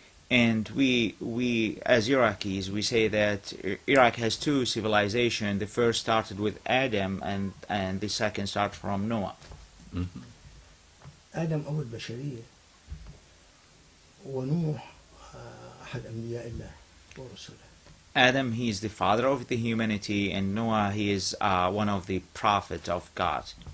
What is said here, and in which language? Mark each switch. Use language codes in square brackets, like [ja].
[en] And we as Iraqis, we say that Iraq has two civilizations. The first started with Adam and the second started from Noah. [ar] آدم أبو البشرية ونوح أحد أنبياء الله ورسله. [en] Adam, he is the father of the humanity, and Noah, he is one of the prophets of God.